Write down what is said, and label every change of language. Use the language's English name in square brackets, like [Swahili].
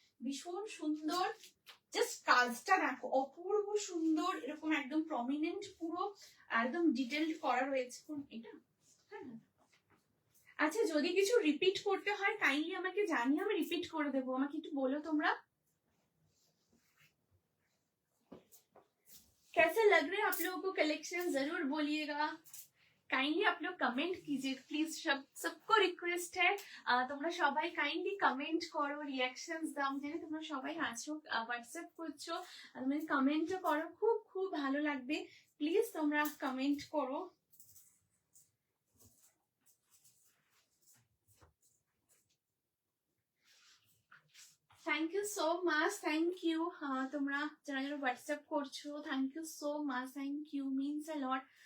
[Bangla] ভীষণ সুন্দর, জাস্ট কাজটা দেখো, অপূর্ব সুন্দর, এরকম একদম প্রমিনেন্ট, পুরো একদম ডিটেইলড করা রয়েছে। এটা হ্যাঁ, আচ্ছা যদি কিছু রিপিট করতে হয় কাইন্ডলি আমাকে জানিয়ে, আমি রিপিট করে দেবো, আমাকে একটু বলো তোমরা [Hindi] कैसे लग रहे हैं आप लोगों को कलेक्शन, जरूर बोलिएगा। काइंडली आप लोग कमेंट कीजिए प्लीज, सबको रिक्वेस्ट है [Bangla] তোমরা সবাই কাইন্ডলি কমেন্ট করো, রিঅ্যাকশনস দাও। জানি তোমরা সবাই আছো, হোয়াটসঅ্যাপ করছো, তুমি কমেন্টও করো, খুব খুব ভালো লাগবে। প্লিজ তোমরা কমেন্ট করো। Thank you so much, thank you. তোমরা যারা যারা হোয়াটসঅ্যাপ করছো, thank you so much, thank you, means a lot.